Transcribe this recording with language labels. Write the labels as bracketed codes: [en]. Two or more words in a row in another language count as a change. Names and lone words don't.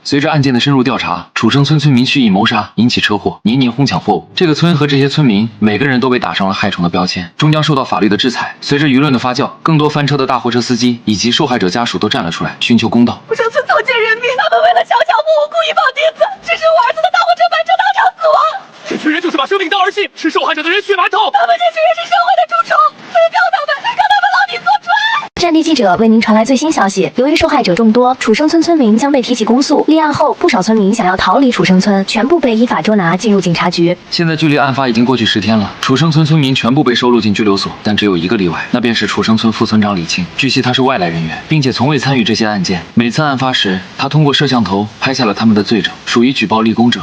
[zh] 隨着案件的深入調查，楚生村村民蓄意謀殺，引起車禍，年年哄搶貨物，這個村和這些村民每個人都被打上了害蟲的標籤，終將受到法律的制裁。隨着輿論的發酵，更多翻車的大貨車司機以及受害者家屬都站了出來，尋求公道。楚生村草菅人命，他們為了小小木屋故意放釘子，致使我兒子的大貨車翻車當場死亡。這群人就是把生命當兒戲，吃受害者的人血饅頭。他們這群人是社會的蛀蟲，推掉他們，让他们牢底坐穿。战地记者为您傳來最新消息，由於受害者眾多，楚生村村民將被提起公訴。立案後，不少村民想要逃離楚生村，全部被依法捉拿進入警察局。現在距離案發已經過去10天了，楚生村村民全部被收錄進拘留所，但只有一個例外，那便是楚生村副村長李慶。據悉他是外來人員，並且從未參與這些案件。每次案發時，他通過攝像頭拍下了他們的罪證，屬於舉報立功者。